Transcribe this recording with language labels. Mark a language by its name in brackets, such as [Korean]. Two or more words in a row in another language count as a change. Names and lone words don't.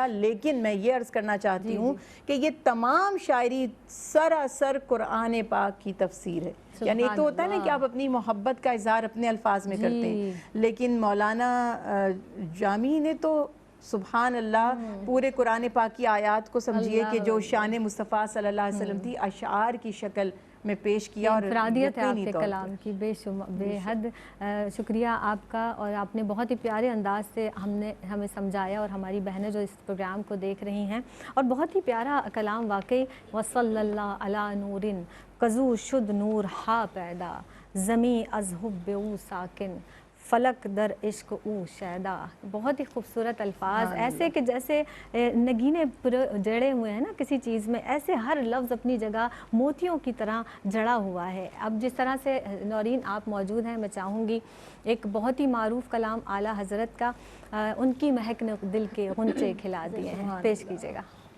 [Urdu] لیکن میں یہ عرض کرنا چاہتی ہوں کہ یہ تمام شاعری سراسر قرآن پاک کی تفسیر ہے، یعنی ایک تو ہوتا ہے نا کہ آپ اپنی محبت کا اظہار اپنے الفاظ میں کرتے ہیں، لیکن مولانا جامی نے تو [Arabic] سبحان اللہ [Urdu] پورے قرآن پاک کی آیات کو سمجھیے کہ جو شان مصطفیٰ [Arabic] صلی اللہ علیہ وسلم [Urdu] تھی، اشعار کی شکل میں پیش کیا، اور انفرادیت ہے آپ کے کلام کی، بے حد شکریہ آپ کا، اور آپ نے بہت ہی پیارے انداز سے ہمیں سمجھایا، اور ہماری بہنیں جو اس پروگرام کو دیکھ رہی ہیں، اور بہت ہی پیارا کلام واقعی۔ [Persian] وصلی اللہ علی نورن قزو شد نور ہا پیدا، زمیں از حب او ساکن، فلک در عشق او شیدا۔ [Urdu] بہت ہی خوبصورت الفاظ، ایسے کہ جیسے نگینے جڑے ہوئے ہیں نا کسی چیز میں، ایسے ہر لفظ اپنی جگہ موتیوں کی طرح جڑا ہوا ہے۔ اب جس طرح سے نورین آپ موجود ہیں، میں چاہوں گی ایک بہت ہی معروف کلام اعلیٰ حضرت کا، ان کی مہک نے دل کے غنچے کھلا دیے ہیں، پیش کیجیے گا۔